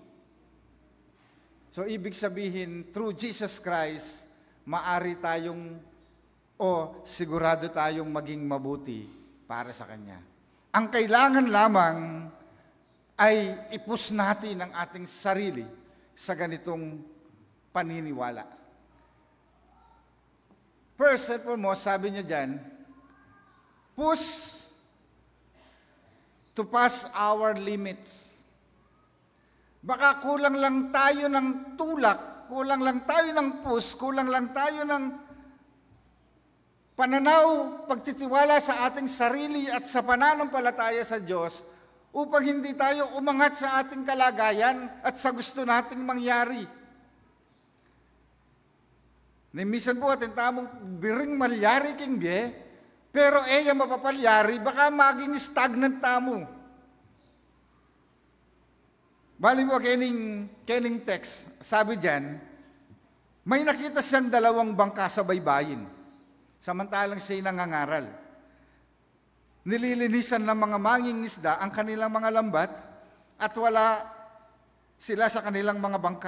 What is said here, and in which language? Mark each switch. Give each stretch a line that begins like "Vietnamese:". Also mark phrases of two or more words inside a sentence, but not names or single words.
Filipino: So, ibig sabihin,
English: through Jesus Christ,
Filipino: maari tayong sigurado tayong maging mabuti para sa Kanya. Ang kailangan lamang ay ipus natin ang ating sarili sa ganitong paniniwala.
English: First and foremost,
Filipino: sabi niya dyan,
English: push to pass our limits.
Filipino: Baka kulang lang tayo ng tulak, kulang lang tayo ng push, kulang lang tayo ng pananaw, pagtitiwala sa ating sarili at sa pananampalataya sa Diyos upang hindi tayo umangat sa ating kalagayan at sa gusto nating mangyari.
Pampanga: Minsan po atin tamong biring malyari king biye, pero mapapalyari,
Filipino: baka maging
Pampanga: stagnant tamo. Bali mo, kening text,
Filipino: sabi diyan, may nakita siyang 2 bangka sa baybayin, samantalang siya'y nangangaral. Nililinisan ng mga mangingisda ang kanilang mga lambat at wala sila sa kanilang mga bangka.